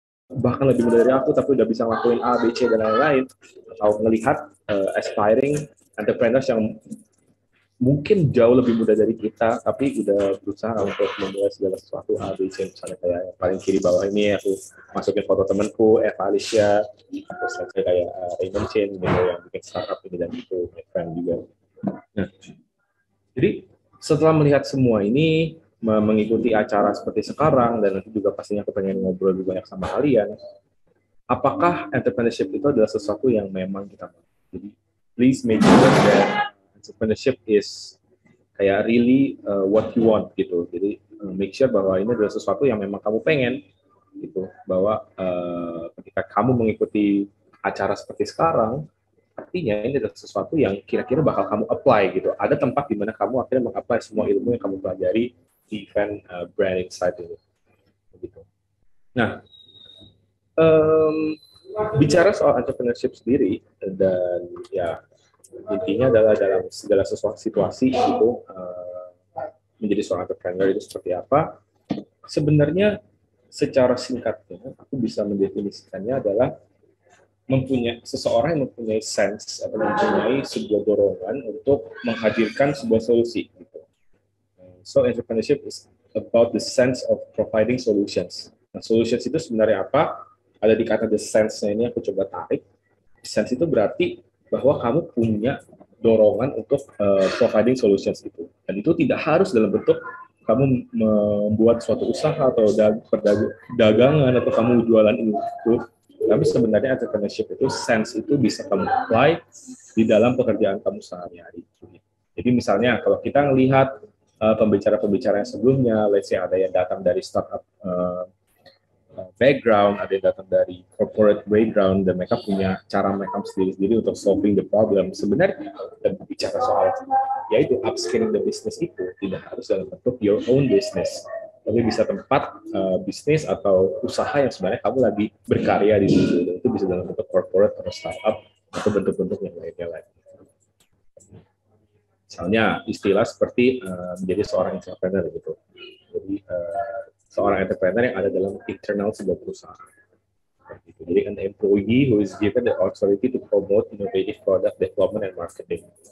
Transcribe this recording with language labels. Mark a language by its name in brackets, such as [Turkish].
[Indonesian] bahkan lebih muda dari aku tapi udah bisa ngelakuin A, B, C dan lain-lain, atau melihat [English] aspiring entrepreneurs [Indonesian] yang mungkin jauh lebih muda dari kita tapi udah berusaha untuk memulai segala sesuatu A, B, C, misalnya kayak yang paling kiri bawah ini aku masukin foto temanku Eva Alicia, terus kayak Raymond Chen gitu yang bikin startup ini dan itu, [English] my friend [Indonesian] juga. Nah, jadi setelah melihat semua ini, mengikuti acara seperti sekarang, dan nanti juga pastinya aku pengen ngobrol lebih banyak sama kalian, apakah entrepreneurship itu adalah sesuatu yang memang kita mau? Jadi [English] please make sure that entrepreneurship is [Indonesian] kayak [English] really what you want [Indonesian] gitu. Jadi [English] make sure [Indonesian] bahwa ini adalah sesuatu yang memang kamu pengen gitu. Bahwa ketika kamu mengikuti acara seperti sekarang, artinya ini adalah sesuatu yang kira-kira bakal kamu apply gitu. Ada tempat di mana kamu akhirnya mengapply semua ilmu yang kamu pelajari di event branding site ini. Gitu. Nah, bicara soal entrepreneurship sendiri, dan ya intinya adalah dalam segala sesuatu situasi itu menjadi seorang entrepreneur itu seperti apa. Sebenarnya secara singkatnya aku bisa mendefinisikannya adalah seseorang yang mempunyai sense atau mempunyai sebuah dorongan untuk menghadirkan sebuah solusi. Gitu. [English] So entrepreneurship is about the sense of providing solutions. [Indonesian] Nah, solutions itu sebenarnya apa? Ada di kata the sense-nya ini aku coba tarik. Sense itu berarti bahwa kamu punya dorongan untuk [English] providing solutions [Indonesian] itu. Dan itu tidak harus dalam bentuk kamu membuat suatu usaha atau perdagangan atau kamu jualan ini itu. Tapi sebenarnya entrepreneurship itu sense itu bisa kamu apply di dalam pekerjaan kamu sehari-hari. Jadi misalnya kalau kita melihat pembicara-pembicara yang sebelumnya, [English] let's say [Indonesian] ada yang datang dari startup background, ada yang datang dari corporate background, dan mereka punya cara mereka sendiri-sendiri untuk [English] solving the problem. [Indonesian] Sebenarnya dan bicara soal yaitu [English] upscaling the business [Indonesian] itu tidak harus dalam bentuk [English] your own business, [Indonesian] tapi bisa tempat bisnis atau usaha yang sebenarnya kamu lagi berkarya di situ. Dan itu bisa dalam bentuk corporate atau startup atau bentuk-bentuk yang lainnya lagi. Misalnya istilah seperti menjadi seorang entrepreneur gitu. Jadi seorang entrepreneur yang ada dalam internal sebuah perusahaan. Jadi [English] an employee who is given the authority to promote innovative product development and marketing.